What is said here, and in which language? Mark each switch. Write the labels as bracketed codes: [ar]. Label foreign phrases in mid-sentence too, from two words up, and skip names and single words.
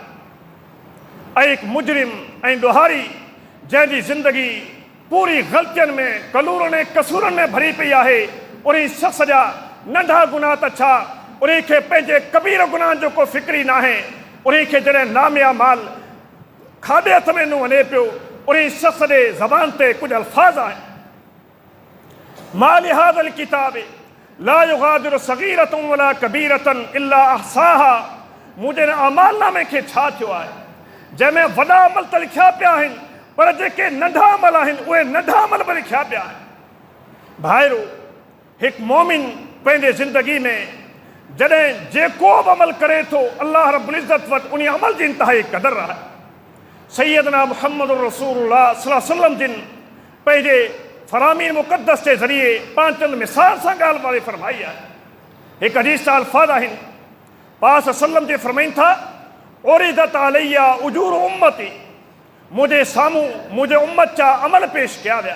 [sd] ऐं हिकु मुजरिम ऐं ॾोहारी जंहिंजी ज़िंदगी पूरी ग़लतियुनि में, कलूरनि ऐं कसूरनि में भरी पई आहे, उन शख़्स जा नंढा गुनाह त छा, उनखे पंहिंजे कबीर गुनाहनि जो को फ़िक्र ई न आहे। उनखे जॾहिं नामिया माल खाधे हथ में न वञे पियो, उन शख़्स जे ज़बान ते कुझु अल्फाज़ आहिनि, [ar] ما لهذا الكتاب لا يغادر صغيرة ولا كبيرة إلا أحصاها. [sd] मुंहिंजे अमालनामे खे छा थियो आहे, जंहिंमें वॾा अमल त लिखिया पिया आहिनि, पर जेके नंढा अमल आहिनि उहे नंढा अमल बि लिखिया पिया आहिनि। भाइरो, हिकु मोमिन पंहिंजे ज़िंदगी में जॾहिं जेको बि अमल करे थो, [ar] الله رب العزة [sd] वटि उन अमल जी इंतिहाई क़दुरु आहे। [ar] سيدنا محمد رسول الله صلى الله عليه وسلم [sd] जिन पंहिंजे फ़रामीन मुक़द्दस जे ज़रिए पाण चंद मिसाल सां ॻाल्हि वारी फरमाई आहे। हिकु हदीस जा अल्फाज़ आहिनि, पाक सल्लम जे फरमाइनि था, [ar] عرضت عليّ أجور أمتي. [sd] मुंहिंजे साम्हूं मुंहिंजे उम्मत जा अमल पेश कया विया।